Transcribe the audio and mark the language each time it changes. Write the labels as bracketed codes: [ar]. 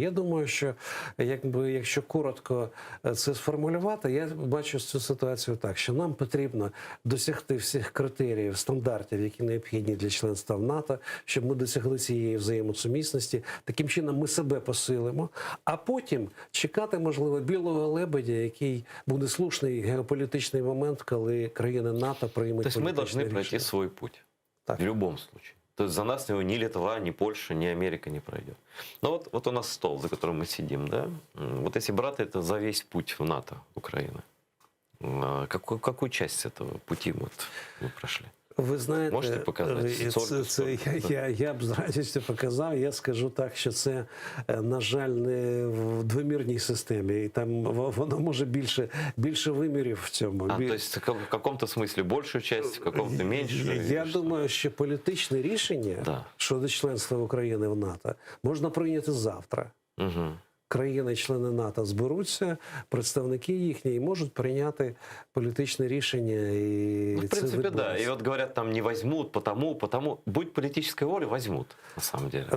[uk] Я думаю, що якщо коротко це сформулювати, я бачу цю ситуацію так, що нам потрібно досягти всіх критеріїв, стандартів, які необхідні для членства в НАТО, щоб ми досягли цієї взаємосумісності. Таким чином ми себе посилимо, а потім чекати, можливо, білого лебедя, який буде слушний геополітичний момент, коли країни НАТО приймуть політичне рішення. Тобто ми повинні пройти свій путь. [ru] Так. В любом случае. То есть за нас его ни Литва, ни Польша, ни Америка не пройдет. Но вот у нас стол, за которым мы сидим, да? Вот если брать это за весь путь в НАТО Украины, какую часть этого пути мы прошли? [uk] Ви знаєте, можете показати? Я б з радістю показав. Я скажу так, що це, на жаль, не в двомірній системі. І там воно може більше вимірів в цьому. [ru] То есть в каком-то смысле большую часть, в каком-то меньше? [uk] Я думаю, що політичне рішення щодо членства України в НАТО можна прийняти завтра. Угу. Країни-члени НАТО зберуться, представники їхні, і можуть прийняти політичне рішення. І [ru] в принципе, да. И вот говорят, там не возьмут, потому. Будет политическая воля, возьмут, на самом деле.